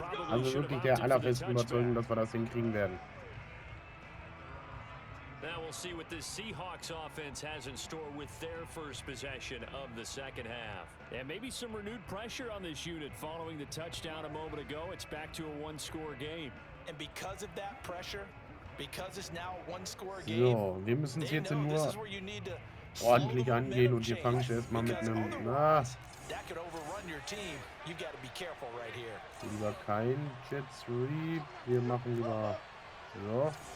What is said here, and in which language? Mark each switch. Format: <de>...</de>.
<de>Also wirklich der allerfesten Überzeugung, dass wir das hinkriegen werden.</de> <en>Now we'll see what this Seahawks offense has in store with their first possession of the second half. And maybe some renewed pressure on this unit following the touchdown a moment ago. It's back to a one-score game. And because of that pressure, because it's now a one-score game,</en> <de>so, wir müssen es jetzt nur ordentlich angehen und wir fangen es erstmal mit einem... Lieber kein Jet Sweep. Wir machen lieber... So.</de>